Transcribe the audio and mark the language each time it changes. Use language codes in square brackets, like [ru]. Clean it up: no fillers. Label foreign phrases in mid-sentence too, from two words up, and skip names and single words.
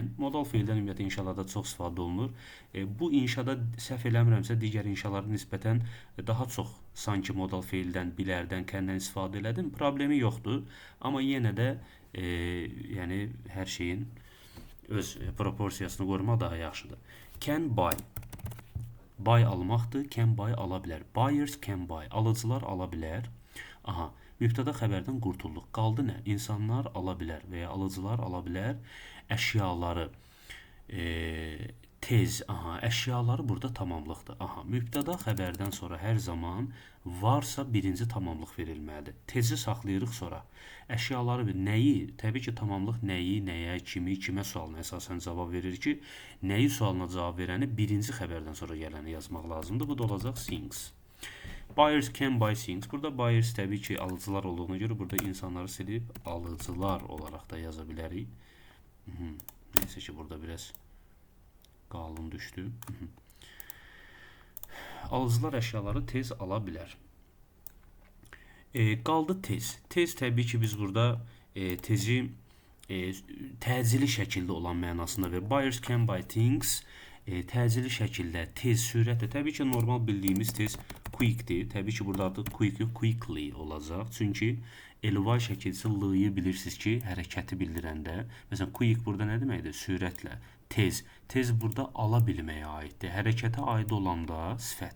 [az] Modal feildən ümumiyyətlə inşalarda çox istifadə olunur. Bu inşada səhv eləmirəmsə digər inşalara nisbətən daha çox sanki modal feildən, bilərdən, kəndən istifadə elədim. Problemi yoxdur. Amma yenə də yəni hər şeyin öz proporsiyasını qorumaq daha yaxşıdır. [en] Can buy. [az] Buy almaqdır, [en] can buy [az] ala bilər. [en] Buyers can buy, [az] alıcılar ala bilər. Aha, mübtəda xəbərdən qurtulduq. Qaldı nə? İnsanlar ala bilər və ya alıcılar ala bilər əşyaları. Tez, aha, əşyaları burada tamamlıqdır. Aha, mübtəda xəbərdən sonra hər zaman varsa birinci tamamlıq verilməlidir. Tezi saxlayırıq sonra. Əşyaları nəyi? Təbii ki, tamamlıq nəyi, nəyə, kimi, kimə sualına əsasən cavab verir ki, nəyi sualına cavab verəni birinci xəbərdən sonra gələni yazmaq lazımdır. Bu da olacaq [en] things. Buyers can buy things. [az] Burada buyers təbii ki, alıcılar olduğuna görə burada insanları silib alıcılar olaraq da yaza bilərik. Neyse ki, burada biraz qalın düşdü. Alıcılar əşyaları tez ala bilər. Qaldı tez. Tez təbii ki, biz burada tezi təcili şəkildə olan mənasında və [en] buyers can buy things [az] təcili şəkildə, tez, sürətlə. Təbii ki, normal bildiyimiz tez quickdir. Təbii ki, burada adı quick yox, quickly olacaq. Çünki ly şəkilsi l-yı bilirsiniz ki, hərəkəti bildirəndə. Məsələn, quick burada nə deməkdir? Sürətlə. Tez. Tez burada ala bilməyə aiddir. Hərəkətə aid olanda sifət.